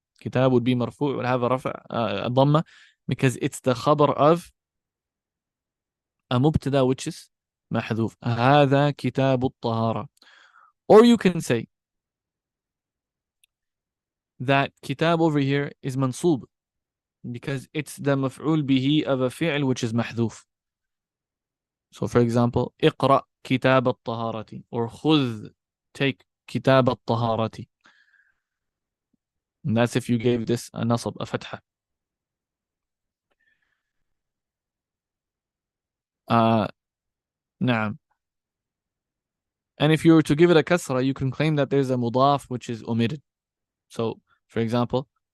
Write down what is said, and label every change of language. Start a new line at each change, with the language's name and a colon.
English: Kitab would be marfu', it would have a dhamma, because it's the khabar of a mubtada which is mahdhuf.
Arabic: هذا كتاب الطهارة.
English: Or you can say that kitab over here is mansub, because it's the maf'ul bihi of a fi'l which is mahdhuf. So for example,
Arabic: اقرأ كتاب الطهارة,
English: or
Arabic: خذ,
English: take
Arabic: كتاب الطهارة.
English: And that's if you gave this a nasab, a fatha. Naam. And if you were to give it a kasra, you can claim that there's a mudaf which is omitted. So, for example,